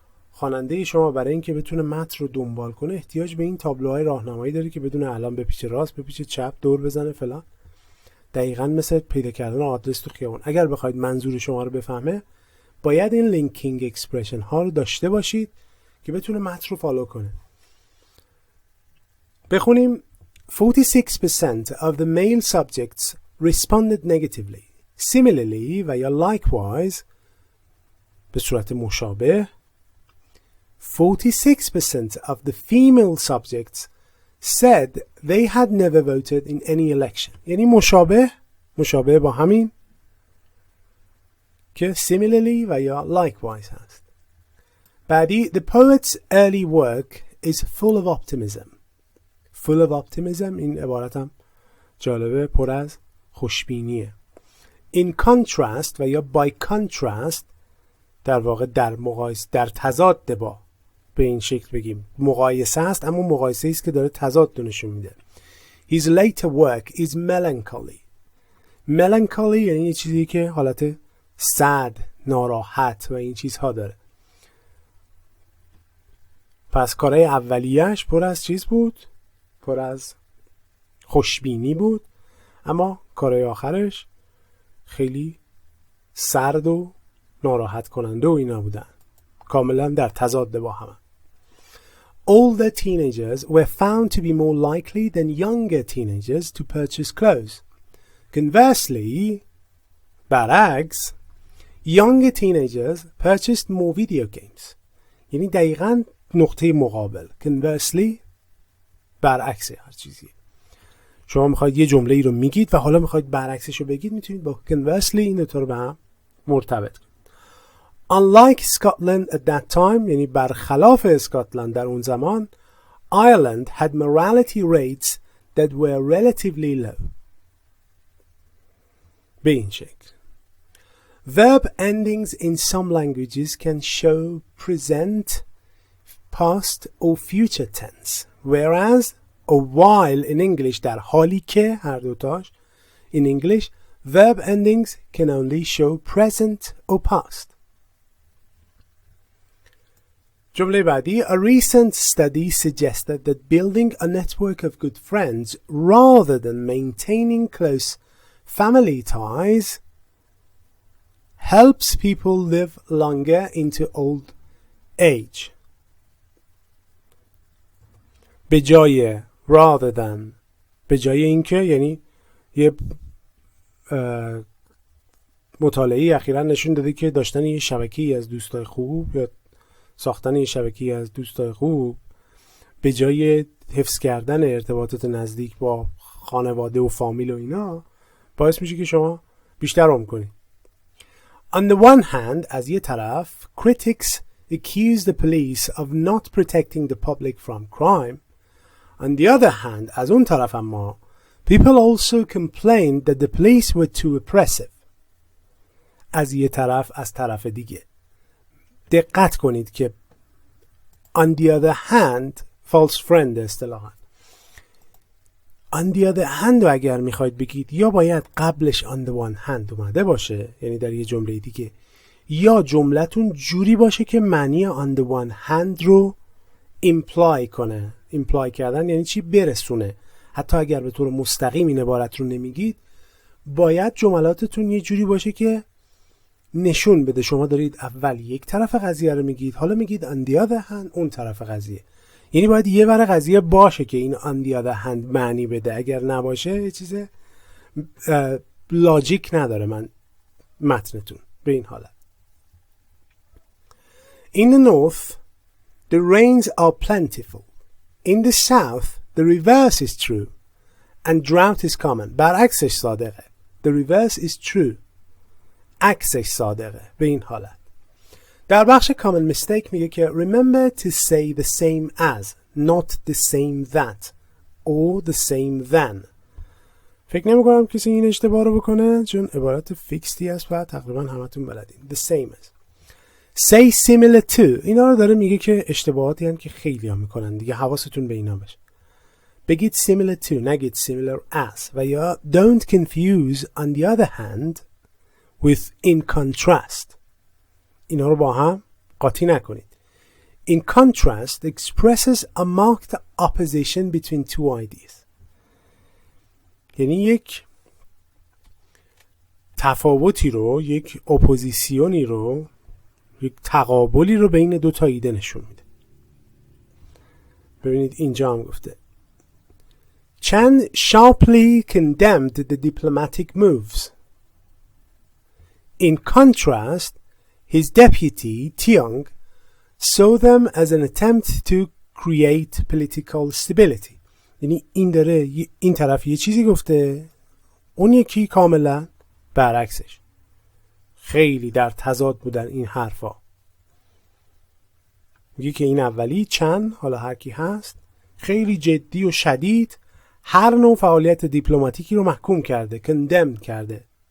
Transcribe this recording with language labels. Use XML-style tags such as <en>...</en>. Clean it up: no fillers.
<fa>خواننده شما برای اینکه بتونه متن رو دنبال کنه احتیاج به این تابلوهای راهنمایی داره که بدون الان بپیچه راست، بپیچه چپ، دور بزنه فلان. دقیقاً مثل پیدا کردن آدرس تو خیابون. اگر بخواید منظور شما رو بفهمه باید این لینکینگ اکسپرشن ها رو داشته باشید که بتونه متن رو فالو کنه. بخونیم</fa> <en>46% of the male subjects responded negatively. Similarly</en> <fa>و یا</fa> <en>likewise</en> <fa>به صورت مشابه</fa> <en>46% of the female subjects said they had never voted in any election.</en> <fa>یعنی مشابه با همین که similarly و یا likewise هست. بعدی</fa> <en>the poet's early work is full of optimism. full of optimism،</en> <fa>این عبارت هم جالبه، پر از خوشبینیه.</fa> <en>in contrast</en> <fa>و یا</fa> <en>by contrast</en> <fa>در واقع در مقایسه، در تضاد با، به این شکل بگیم مقایسه است، اما مقایسه است که داره تضاد نشون میده.</fa> <en>his later work is melancholy.</en> <fa>melancholy یعنی یه چیزی که حالت sad، ناراحت و این چیزها داره. پس کارهای اولیه‌اش پر از چیز بود، پر از خوشبینی بود، اما کارهای آخرش خیلی سرد و ناراحت کننده و اینا بودن، کاملا در تضاد با هم.</fa> <en>Older teenagers were found to be more likely than younger teenagers to purchase clothes. Conversely,</en> <fa>برعکس،</fa> <en>younger teenagers purchased more video games.</en> <fa>یعنی دقیقاً نقطه مقابل. Conversely برعکس هر چیزی. شما میخواید یه جمله ای رو میگید و حالا میخواید برعکسش رو بگید، میتونید با conversely این دوتا رو به هم مرتبط کنید.</fa> <en>Unlike Scotland at that time،</en> <fa>یعنی برخلاف اسکاتلند در اون زمان،</fa> <en>Ireland had morality rates that were relatively low.</en> <fa>به این شکل.</fa> <en>Verb endings in some languages can show present, past or future tense, whereas a while in English</en> <fa>در حالی که هر دوتاش</fa> <en>in English verb endings can only show present or past.</en> <fa>جمله بعدی</fa> <en>a recent study suggested that building a network of good friends rather than maintaining close family ties helps people live longer into old age.</en> <fa>به جای</fa> <en>rather than،</en> <fa>به جای اینکه، یعنی یه مطالعه اخیراً نشون داده که داشتن یه شبکه‌ای از دوستای خوب یا ساختن یه شبکه‌ای از دوستای خوب به جای حفظ کردن ارتباطات نزدیک با خانواده و فامیل و اینا باعث میشه که شما بیشتر عمر کنید.</fa> <en>On the one hand،</en> <fa>از یه طرف</fa> <en>critics accuse the police of not protecting the public from crime. On the other hand،</en> <fa>از اون طرف اما</fa> <en>people also complained that the police were too oppressive.</en> <fa>از یه طرف، از طرف دیگه. دقت کنید که</fa> <en>on the other hand false friend</en> <fa>اصطلاحاً</fa> <en>on the other hand</en> <fa>رو اگر میخواید بگید یا باید قبلش</fa> <en>on the one hand</en> <fa>اومده باشه، یعنی در یه جمله دیگه، یا جملتون جوری باشه که معنی on the one hand رو imply کنه. imply کردن یعنی چی؟ برسونه. حتی اگر به طور مستقیم این عبارت رو نمیگید، باید جملاتتون یه جوری باشه که نشون بده شما دارید اول یک طرف قضیه رو میگید، حالا میگید</fa> <en>on the other hand</en> <fa>اون طرف قضیه. یعنی باید یه ور قضیه باشه که این</fa> <en>on the other hand</en> <fa>معنی بده. اگر نباشه یه چیز لاجیک نداره متنتون به این حالت.</fa> <en>In the north the rains are plentiful. In the south the reverse is true and drought is common.</en> <fa>برعکسش صادقه.</fa> <en>The reverse is true.</en> <fa>عکسش صادقه به این حالت. در بخش</fa> <en>common mistake</en> <fa>میگه که</fa> <en>remember to say the same as, not the same that or the same than.</en> <fa>فکر نمی کنم کسی این اشتباه رو بکنه چون عبارت فیکستی است و تقریبا همتون بلدین.</fa> <en>The same as. Say similar to.</en> <fa>اینا رو داره میگه که اشتباهاتی هم که خیلی ها میکنن دیگه، حواستون به اینا باشه. بگید</fa> <en>similar to،</en> <fa>نگید</fa> <en>similar as.</en> <fa>و یا</fa> <en>don't confuse on the other hand with in contrast.</en> <fa>اینا رو با هم قاطی نکنید.</fa> <en>In contrast expresses a marked opposition between two ideas.</en> <fa>یعنی یک تفاوتی رو، یک اپوزیسیونی رو، یک تقابلی رو بین دو تا ایده نشون میده. ببینید اینجا هم گفته</fa> <en>Chan sharply condemned the diplomatic moves. In contrast, his deputy, Tiong, saw them as an attempt to create political stability.</en> <fa>یعنی این طرف یه چیزی گفته، اون یکی کاملا برعکسش. خیلی در تضاد بودن این حرفا. میگه که این اولی چند، حالا هر کی هست، خیلی جدی و شدید هر نوع فعالیت دیپلماتیکی رو محکوم کرده، condemn کرده.</fa>